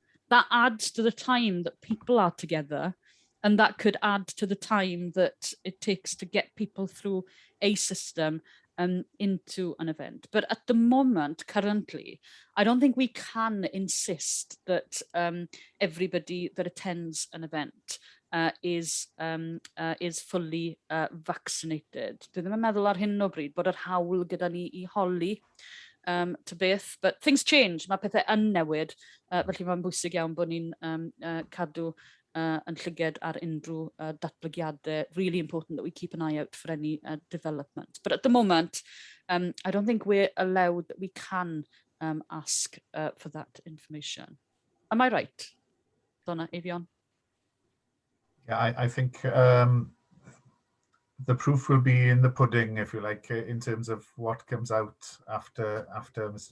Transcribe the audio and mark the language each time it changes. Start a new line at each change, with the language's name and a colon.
English: That adds to the time that people are together, and that could add to the time that it takes to get people through a system into an event. But at the moment, currently, I don't think we can insist that everybody that attends an event is fully vaccinated.
Welsh: Dwi ddim yn meddwl ar hyn o bryd bod yr hawl gyda ni I holi to beth,
English: but things change,
Welsh: mae pethau yn newid, felly mae'n bwysig iawn bod ni'n cadw yn llyged ar unrhyw datblygiadau.
English: Really important that we keep an eye out for any development. But at the moment, I don't think we're allowed, that we can ask for that information. Am I right, Donna, Avion? Yeah, I think the proof will be in the pudding, if you like, in terms of what comes out after Mr.